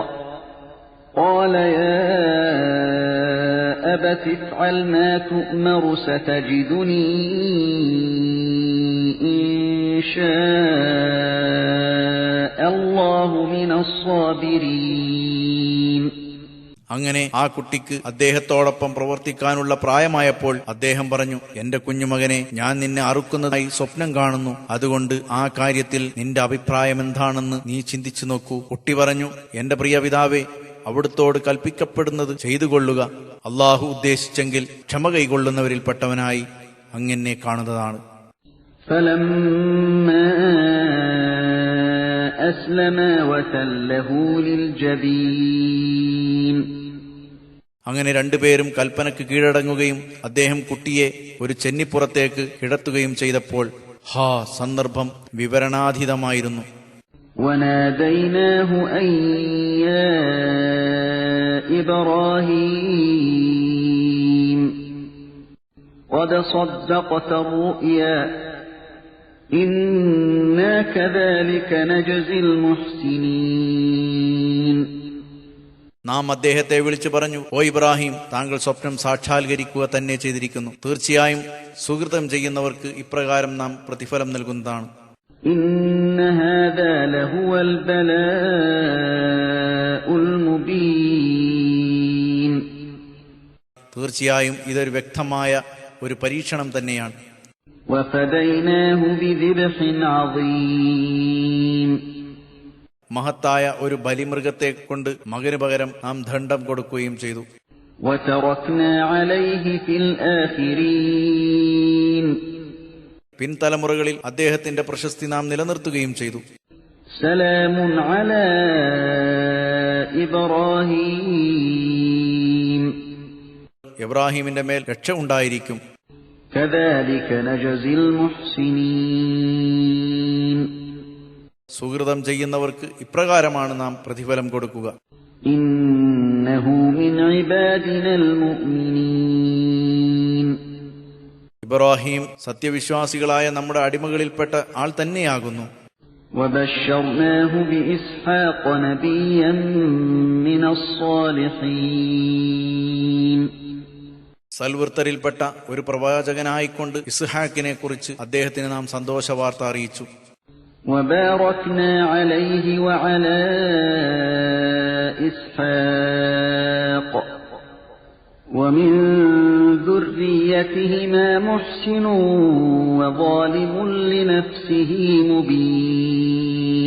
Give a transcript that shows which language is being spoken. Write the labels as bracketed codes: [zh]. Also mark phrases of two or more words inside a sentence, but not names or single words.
[ar] قال يا أبت افعل ما تؤمر ستجدني إن شاء الله من الصابرين. [ml] അങ്ങനെ ആ കുട്ടിക്ക് അദ്ദേഹത്തോടൊപ്പം പ്രവർത്തിക്കാനുള്ള പ്രായമായപ്പോൾ അദ്ദേഹം പറഞ്ഞു, എന്റെ കുഞ്ഞുമകനെ, ഞാൻ നിന്നെ അറുക്കുന്നതായി സ്വപ്നം കാണുന്നു. അതുകൊണ്ട് ആ കാര്യത്തിൽ നിന്റെ അഭിപ്രായം എന്താണെന്ന് നീ ചിന്തിച്ചു നോക്കൂ. കുട്ടി പറഞ്ഞു, എന്റെ പ്രിയ പിതാവേ, അവിടുത്തോട് കൽപ്പിക്കപ്പെടുന്നത് ചെയ്തുകൊള്ളുക. അള്ളാഹു ഉദ്ദേശിച്ചെങ്കിൽ ക്ഷമ കൈകൊള്ളുന്നവരിൽപ്പെട്ടവനായി അങ്ങനെ കാണുന്നതാണ്. [ar] فلما أسلما وتله للجبين. [ml] അങ്ങനെ രണ്ടുപേരും കൽപ്പനക്ക് കീഴടങ്ങുകയും അദ്ദേഹം കുട്ടിയെ ഒരു ചെന്നിപ്പുറത്തേക്ക് കിടത്തുകയും ചെയ്തപ്പോൾ സന്ദർഭം വിവരണാതീതമായിരുന്നു. [ar] وناديناه أن يا إبراهيم قد صدقت الرؤيا إنا كذلك نجزي المحسنين. [ml] നാം അദ്ദേഹത്തെ വിളിച്ചു പറഞ്ഞു, ഓ ഇബ്രാഹിം, താങ്കൾ സ്വപ്നം സാക്ഷാത്കരിക്കുക തന്നെ ചെയ്തിരിക്കുന്നു. തീർച്ചയായും സുഹൃതം ചെയ്യുന്നവർക്ക് ഇപ്രകാരം നാം പ്രതിഫലം നൽകുന്നതാണ്. [ar] إن هذا لهو البلاء المبين. [ml] തീർച്ചയായും ഇതൊരു വ്യക്തമായ ഒരു പരീക്ഷണം തന്നെയാണ്. [ar] وفديناه بذبح عظيم. [ml] മഹത്തായ ഒരു ബലിമൃഗത്തെ കൊണ്ട് മകന് പകരം നാം ദണ്ഡം കൊടുക്കുകയും ചെയ്തു. [ar] وتركنا عليه في الآخرين. [ml] പിൻതലമുറകളിൽ അദ്ദേഹത്തിന്റെ പ്രശസ്തി നാം നിലനിർത്തുകയും ചെയ്തു. [ar] سلام على إبراهيم. [ml] ഇബ്രാഹിമിന്റെ മേൽ രക്ഷ ഉണ്ടായിരിക്കും. [ar] كذلك نجزي المحسنين. [ml] സുഹൃതം ചെയ്യുന്നവർക്ക് ഇപ്രകാരമാണ് നാം പ്രതിഫലം കൊടുക്കുക. [ar] إنه من عبادنا المؤمنين. [ml] ഇബ്രാഹിം സത്യവിശ്വാസികളായ നമ്മുടെ അടിമകളിൽപ്പെട്ട ആൾ തന്നെയാകുന്നു. [ar] وبشرناه بإسحاق نبيا من الصالحين. [ml] സൽവൃത്തരിൽപ്പെട്ട ഒരു പ്രവാചകനായിക്കൊണ്ട് ഇസ്ഹാക്കിനെ കുറിച്ച് അദ്ദേഹത്തിന് നാം സന്തോഷവാർത്ത അറിയിച്ചു. [ar] وباركنا عليه وعلى إسحاق ومن ذريتهما محسن وظالم لنفسه مبين.